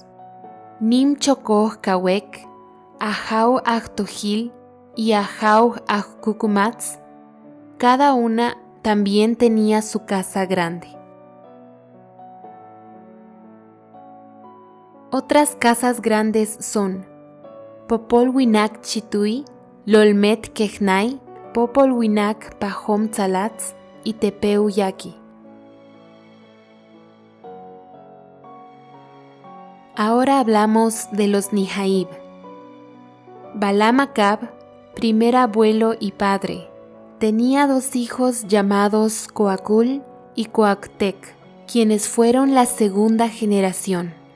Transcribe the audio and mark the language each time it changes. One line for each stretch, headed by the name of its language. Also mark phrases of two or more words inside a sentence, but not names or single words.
Spanish: Nim Chocoj Cawec, Ahau-Ajtojil y Ahau-Ajcucumatz, cada una también tenía su casa grande. Otras casas grandes son Popol Winak Chitui, Lolmet Quejnay, Popol Winak Pajom Tzalatz y Tepeu Yaqui. Ahora hablamos de los Nijaib. Balam Acab, primer abuelo y padre, tenía 2 hijos llamados Coacul y Coactec, quienes fueron la segunda generación.